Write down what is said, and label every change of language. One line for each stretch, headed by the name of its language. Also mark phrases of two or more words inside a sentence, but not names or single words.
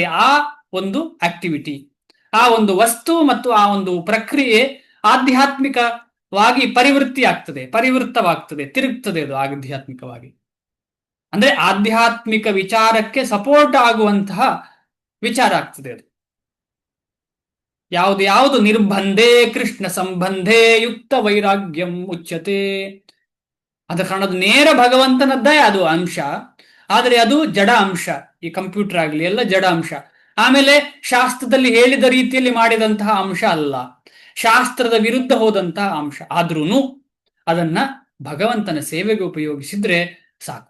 Kannada: ಆ ಒಂದು ಆಕ್ಟಿವಿಟಿ, ಆ ಒಂದು ವಸ್ತು ಮತ್ತು ಆ ಒಂದು ಪ್ರಕ್ರಿಯೆ ಆಧ್ಯಾತ್ಮಿಕವಾಗಿ ಪರಿವೃತ್ತವಾಗ್ತದೆ, ತಿರುಗ್ತದೆ. ಅದು ಆಧ್ಯಾತ್ಮಿಕವಾಗಿ ಅಂದ್ರೆ ಆಧ್ಯಾತ್ಮಿಕ ವಿಚಾರಕ್ಕೆ ಸಪೋರ್ಟ್ ಆಗುವಂತಹ ವಿಚಾರ ಆಗ್ತದೆ ಅದು.
Sanskrit: ಯಾವುದು ನಿರ್ಬಂಧೇ ಕೃಷ್ಣ ಸಂಬಂಧೇ ಯುಕ್ತ ವೈರಾಗ್ಯಂ ಉಚ್ಯತೆ.
Kannada: ಅದ ಕಾರಣದ ನೇರ ಭಗವಂತನದ್ದೇ ಅದು ಅಂಶ, ಆದರೆ ಅದು ಜಡ ಅಂಶ. ಈ ಕಂಪ್ಯೂಟರ್ ಆಗ್ಲಿ ಎಲ್ಲ ಜಡ ಅಂಶ. ಆಮೇಲೆ ಶಾಸ್ತ್ರದಲ್ಲಿ ಹೇಳಿದ ರೀತಿಯಲ್ಲಿ ಮಾಡಿದಂತಹ ಅಂಶ ಅಲ್ಲ, ಶಾಸ್ತ್ರದ ವಿರುದ್ಧ ಹೋದಂತಹ ಅಂಶ. ಆದ್ರೂನು ಅದನ್ನ ಭಗವಂತನ ಸೇವೆಗೆ ಉಪಯೋಗಿಸಿದ್ರೆ ಸಾಕು.